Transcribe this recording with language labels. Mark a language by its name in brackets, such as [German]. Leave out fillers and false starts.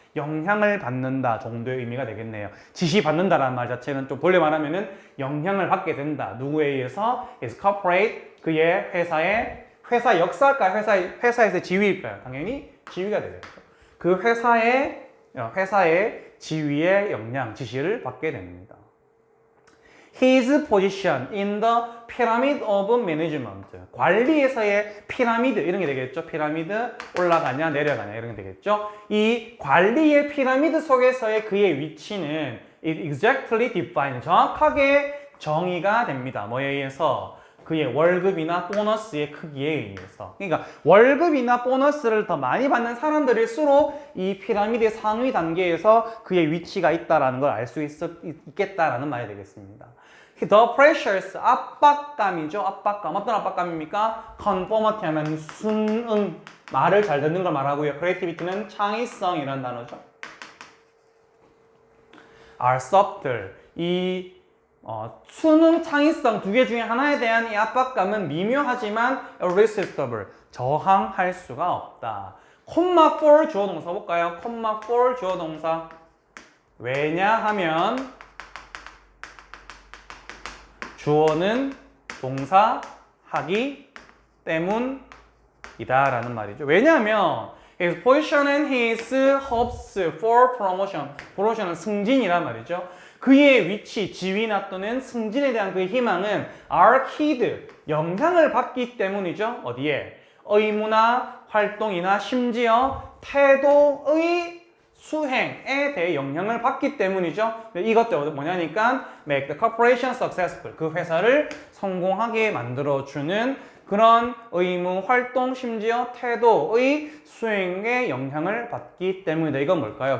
[Korean] 영향을 받는다 정도의 의미가 되겠네요. 지시받는다라는 말 자체는 좀 본래 말하면은 영향을 받게 된다. 누구에 의해서? [English] is corporate, [Korean] 그의 회사 역사일까요? 회사에서의 지위일까요? 당연히 지위가 되겠죠. 그 회사의 지위의 영향, 지시를 받게 됩니다. [English] His position in the pyramid of management. [Korean] 관리에서의 피라미드, 이런 게 되겠죠. 피라미드 올라가냐 내려가냐 이런 게 되겠죠. 이 관리의 피라미드 속에서의 그의 위치는 [English] exactly defined, [Korean] 정확하게 정의가 됩니다. 뭐에 의해서? 그의 월급이나 보너스의 크기에 의해서. 그러니까 월급이나 보너스를 더 많이 받는 사람들일수록 이 피라미드의 상위 단계에서 그의 위치가 있다는 걸 알 수 있겠다라는 말이 되겠습니다. [English] The pressures, [Korean] 압박감이죠. 압박감. 어떤 압박감입니까? conformity 하면 순응, 말을 잘 듣는 걸 말하고요. creativity는 창의성이라는 단어죠. [English] are subtle. [Korean] 이 수능, 창의성 두 개 중에 하나에 대한 이 압박감은 미묘하지만 irresistible, 저항할 수가 없다. 콤마 for 주어 동사 볼까요? 콤마 for 주어 동사. 왜냐하면 주어는 동사 하기 때문이다 라는 말이죠. 왜냐하면 [English] his position and his hopes for promotion, promotion은 [Korean] 승진이란 말이죠. 그의 위치, 지위나 또는 승진에 대한 그의 희망은 [English] are keyed, [Korean] 영향을 받기 때문이죠. 어디에? 의무나 활동이나 심지어 태도의 수행에 대해 영향을 받기 때문이죠. 이것도 뭐냐니까 [English] make the corporation successful, [Korean] 그 회사를 성공하게 만들어주는 그런 의무, 활동, 심지어 태도의 수행에 영향을 받기 때문이다. 이건 뭘까요?